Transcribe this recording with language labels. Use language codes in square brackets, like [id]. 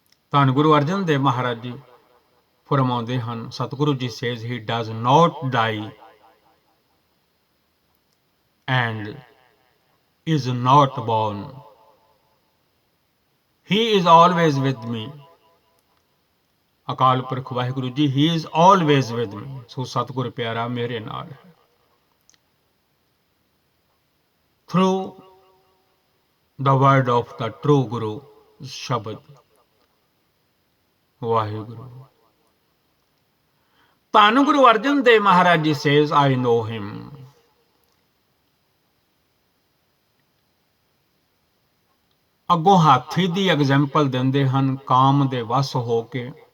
[pa] ਧੰਨ ਗੁਰੂ ਅਰਜਨ ਦੇਵ ਮਹਾਰਾਜ ਜੀ ਫਰਮਾਉਂਦੇ ਹਨ, Satguru ji [en] Says he does not die and is not born. He is always with me. [pa] Akal Purakh Waheguru ji, [en] he is always with me। [pa] ਸੋ ਸਤਿਗੁਰ ਪਿਆਰਾ ਮੇਰੇ ਨਾਲ ਹੈ। [en] Through the word of the true Guru [pa] ਸ਼ਬਦ ਵਾਹਿਗੁਰੂ। [en] ਧੰਨ Guru Arjan Dev Maharaj ji says, I know him। [pa] ਅੱਗੋਂ ਹਾਥੀ ਦੀ ਐਗਜ਼ੈਂਪਲ ਦਿੰਦੇ ਹਨ, ਕਾਮ ਦੇ ਵਸ ਹੋ ਕੇ।